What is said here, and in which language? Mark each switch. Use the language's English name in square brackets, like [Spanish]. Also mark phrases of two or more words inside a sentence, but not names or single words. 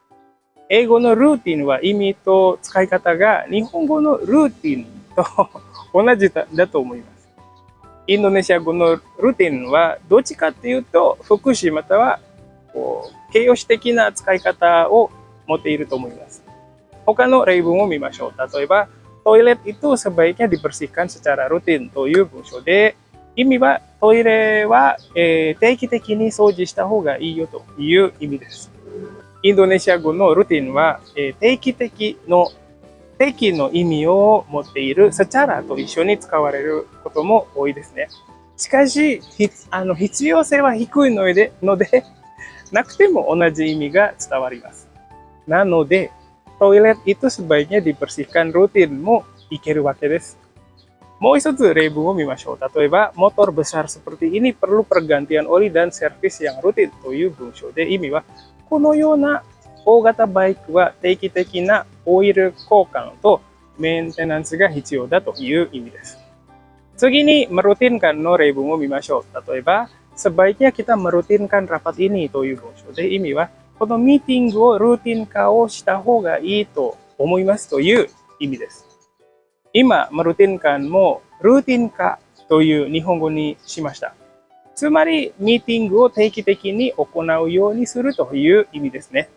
[Japanese] 英語のルーティンは意味と使い方が日本語のルーティンと同じだと思います。インドネシア語のルーティンはどっちかっていうと副詞または形容詞的な使い方を持っていると思います。他の例文を見ましょう。例えば、トイレ [Indonesian] itu sebaiknya dibersihkan secara rutin [Japanese] という文章で、意味はトイレは定期的に掃除した方がいいよという意味です。インドネシア語のルーティンは定期的の定の意味を持っているsecaraと一緒に使われることも多いですね。しかし、必要性は低いので、なくても同じ意味が伝わります。なので、 [Indonesian] toilet itu sebaiknya dibersihkan rutin [Japanese] もいけるわけです。もう一つ例文を見ましょう。例えば、 [Indonesian] motor besar seperti ini perlu pergantian oli dan servis yang rutin [Japanese] という文章で、意味は、このような大型バイクは定期的なオイル交換とメンテナンスが必要だという意味です。次に、merutinkan の例文を見ましょう。例えば、 [Indonesian] sebaiknya kita merutinkan rapat ini [Japanese] という文章で、意味は、このミーティングをルーティン化をした方がいいと思いますという意味です。今、merutinkan もルーティン化という日本語にしました。つまり、ミーティングを定期的に行うようにするという意味ですね。